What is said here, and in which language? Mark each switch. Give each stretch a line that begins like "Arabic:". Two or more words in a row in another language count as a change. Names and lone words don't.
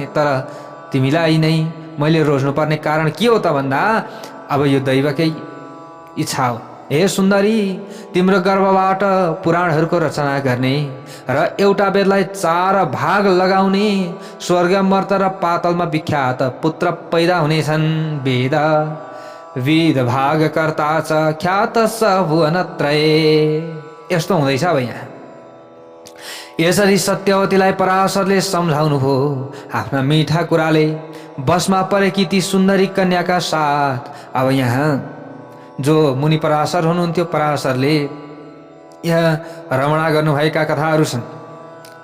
Nepali: तर तिमीलाई नै मैले रोज्नुपर्ने कारण के हो त भन्दा अब यो दैवकै इच्छा हो। हे सुन्दरी तिम्रो गर्भबाट पुराणहरूको रचना गर्ने र एउटा वेदलाई 4 भाग लगाउने, स्वर्ग मर्त्य र पातलमा विख्यात पुत्र पैदा हुनेछन्।
Sanskrit: वेद भागकर्ता च ख्यात स भुवनत्रये।
Nepali: यस्तो हुँदैछ अब यहाँ। यसरी सत्यवतीलाई पराशरले सम्झाउनु भयो आफ्ना मिठा कुराले। बसमा परेकी ती सुन्दरी कन्याका साथ अब यहाँ जो मुनि पराशर हुनुहुन्थ्यो, पराशरले यहाँ रमणा गर्नुभएका कथाहरू छन्।